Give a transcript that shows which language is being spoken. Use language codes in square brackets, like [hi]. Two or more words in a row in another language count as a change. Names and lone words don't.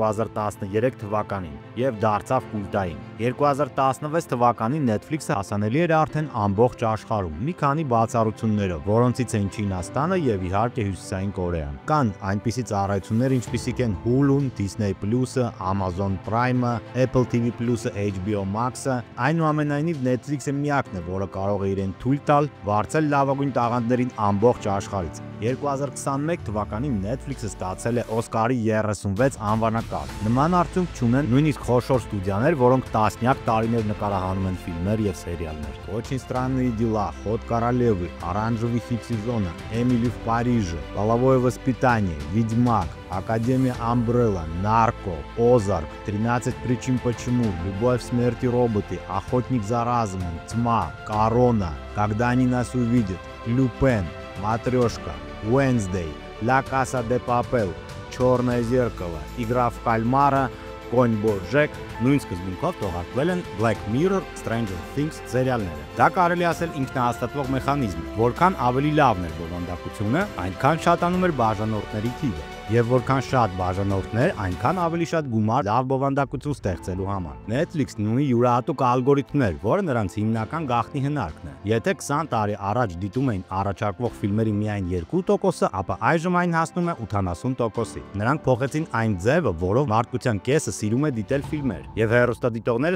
[hy] 2013 թվականին եւ դարձավ կուլտային։ 2016 թվականին Netflix-ը հասանելի էր արդեն ամբողջ աշխարհում, մի քանի բացառություններով, որոնցից են Չինաստանը եւ իհարկե Հյուսիսային Կորեան։ Կան այնպիսի ծառայություններ, ինչպիսիք են Hulu-ն, Disney Plus-ը, Amazon Prime-ը, Apple TV Plus-ը, HBO Max-ը։ Այնուամենայնիվ Netflix-ը միակն է, որը կարող է իրեն թույլ տալ վարձել լավագույն տաղանդներին ամբողջ աշխարհից։ 2021 թվականին Netflix-ը ստացել է Օսկարի 36 անվանակարգ։ Նման արդյունք չունեն նույնիսկ խոշոր ստուդիաներ, որոնք տասնյակ տարիներ նկարահանում են ֆիլմեր եւ սերիալներ։ Очень странные дела, Ход королевы, Оранжевый хит сезона, Эмили в Париже, Половое воспитание, Ведьмак, Академия Umbrella, Нарко, Озарк, 13 причин почему, Любовь, смерть и роботы, Охотник за разумом, Тьма, Корона, Когда они нас увидят, Люпен, Матрешка, Wednesday, La Casa de Papel, Черное зеркало, Игра в кальмара, Конь Боджек, նույն սկզբունքով թողարկվել են Black Mirror, Stranger Things սերիալները։ Դա կարելի ասել ինքնահաստատվող մեխանիզմ, որքան ավելի լավն էր բովանդակությունը, այնքան շատանում էր բաժանորդների թիվը։ Եվ որքան շատ բաժանորդներ, այնքան ավելի շատ գումար լավ բովանդակություն ստեղծելու համար։ Netflix-ն ունի յուրահատուկ ալգորիթմներ, որը նրանց հիմնական գաղտնի հնարքն է։ Եթե 20 տարի առաջ դիտում էին առաջարկվող ֆիլմերի միայն 2%-ը, ապա այժմ այն հասնում է 80%-ի։ Նրանք փոխեցին այն ձևը, որով մարդկության կեսը սիրում է դիտել ֆիլմեր, եւ հեռուստադիտողները